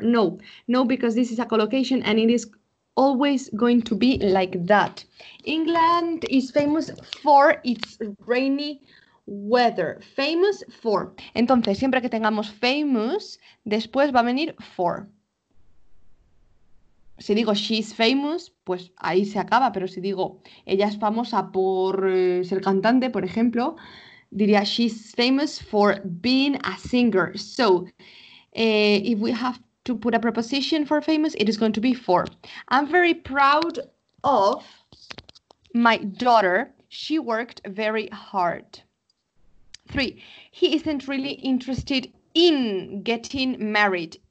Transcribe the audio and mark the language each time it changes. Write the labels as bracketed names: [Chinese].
[English] No, because this is a collocation and it is always going to be like that. England is famous for its rainy weather. Famous for. [Spanish] Entonces, siempre que tengamos famous, después va a venir for. Si digo she's famous, pues ahí se acaba, pero si digo ella es famosa por ser cantante, por ejemplo, diría [English] she's famous for being a singer. So, if we have to put a preposition for famous, it is going to be for. I'm very proud of my daughter. She worked very hard. 3, he isn't really interested in getting married.